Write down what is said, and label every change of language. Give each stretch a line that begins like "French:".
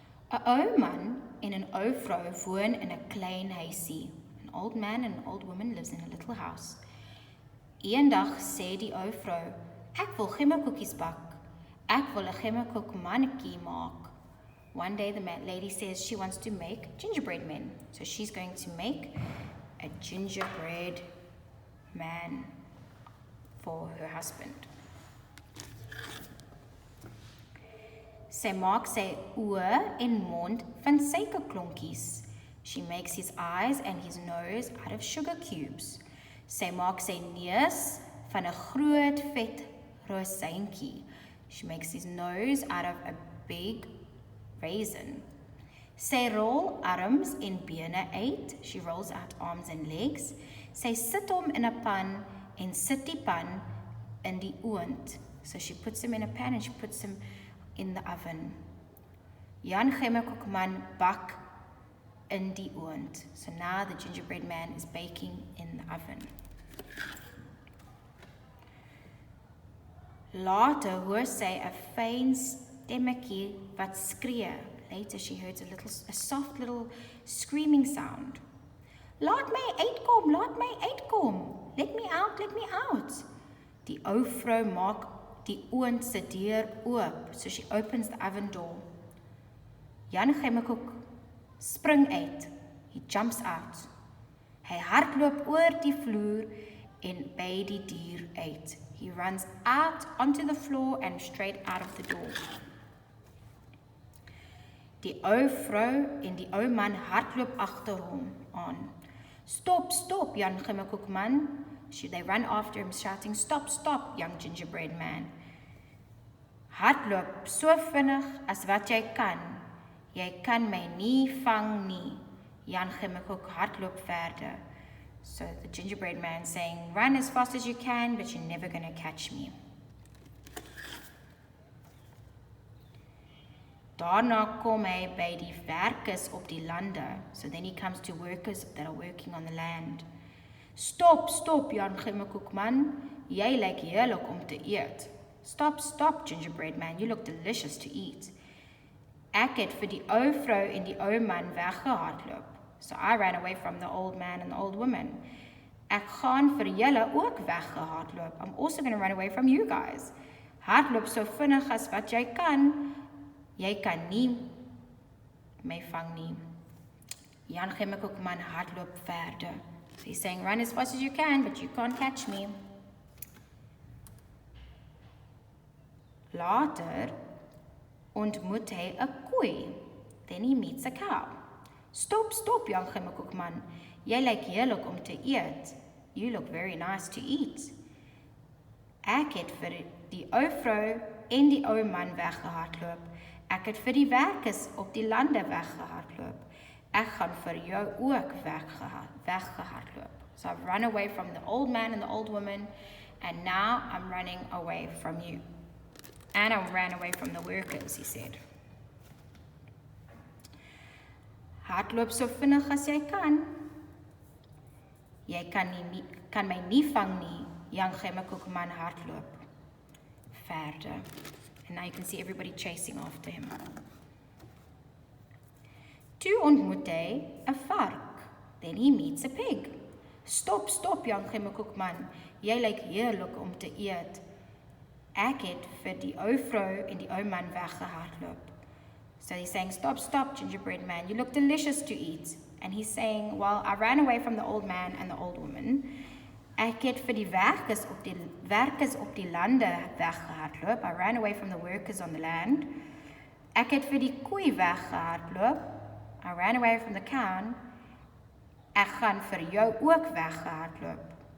Afrikaans: 'n Ou man en 'n ou vrou woon in 'n klein huisie.
English: An old man and an old woman lives in a little house.
Afrikaans: Eendag sê die ou vrou, ek wil gemmekoekies bak. Ek wil 'n gemmekoekmannetjie maak.
English: One day the lady says she wants to make gingerbread men. So she's going to make a gingerbread man for her husband.
Afrikaans: Sy maak sy oë en mond van suikerklonkies.
English: She makes his eyes and his nose out of sugar cubes.
Afrikaans: Sy maak sy neus van 'n groot vet rosientjie.
English: She makes his nose out of a big raisin.
Afrikaans: Sy rol arms en bene uit.
English: She rolls out arms and legs.
Afrikaans: Sy sit hom in 'n pan en sit die pan in die oond.
English: So she puts him in a pan and she puts him in the oven.
Afrikaans: Jan Gemmekoekman bak in die oond.
English: So now the gingerbread man is baking in the oven.
Afrikaans: Later hoor sy 'n fyn stemmetjie wat skree.
English: Later she heard a soft little screaming sound.
Afrikaans: Laat my uitkom, laat my uitkom.
English: Let me out, let me out.
Afrikaans: Die ou vrou maak die oond se deur oop,
English: so she opens the oven door.
Afrikaans: Jan Gemmekoek spring uit.
English: He jumps out.
Afrikaans: Hy hardloop oor die vloer en by die dier uit.
English: He runs out onto the floor and straight out of the door.
Afrikaans: Die ou vrou en die ou man hardloop agter hom aan.
English: Stop, stop, Jan Gemmekoekman. They run after him shouting, stop, stop, young gingerbread man.
Afrikaans: Hardloop so vinnig as wat jy kan. Jy kan my nie vang nie. Jan Gemmekoek hardloop verder.
English: So the gingerbread man saying, run as fast as you can, but you're never going to catch me.
Afrikaans: Daarna kom hy by die werkers op die lande.
English: So then he comes to workers that are working on the land. Stop, stop, Jan Gemmekoekman.
Afrikaans: Jy lyk heerlik om te eet.
English: Stop, stop, gingerbread man. You look delicious to eat.
Afrikaans: Ek het vir die ou vrou en die ou man weggehardloop.
English: So I ran away from the old man and the old woman.
Afrikaans: Ek gaan vir julle ook weggehardloop.
English: I'm also going to run away from you guys.
Afrikaans: Hardloop so vinnig as wat jy kan. Jy kan nie my vang nie. Jan Gemmekoekman hardloop verder.
English: So he's saying, run as fast as you can, but you can't catch me.
Afrikaans: Later ontmoet hy 'n koei.
English: Then he meets a cow.
Afrikaans: Stop, stop, Jan Gemmekoekman. Jy lyk heerlik om te eet.
English: You look very nice to eat.
Afrikaans: Ek het vir die ou vrou en die ou man weggehardloop. Ek het vir die werkers op die lande weggehardloop. Ek gaan vir jou ook weggehardloop.
English: So I've run away from the old man and the old woman, and now I'm running away from you. And I ran away from the workers, he said.
Afrikaans: Hardloop so vinnig as jy kan. Jy kan my nie vang nie. Jan Gemmekoekman hardloop verder.
English: And now you can see everybody chasing after him.
Afrikaans: Toe ontmoet hy 'n vark.
English: Then he meets a pig.
Afrikaans: Stop, stop, Jan Gemmekoekman. Jy lyk heerlik om te eet. Ek het vir die ou vrou en die ou man weggehardloop.
English: So he's saying, stop, stop, gingerbread man. You look delicious to eat. And he's saying, well, I ran away from the old man and the old woman.
Afrikaans: Ek het vir die werkers op die lande weggehardloop.
English: I ran away from the workers on the land.
Afrikaans: Ek het vir die koei weggehardloop.
English: I ran away from the cow.
Afrikaans: Ek gaan vir jou ook weghardloop.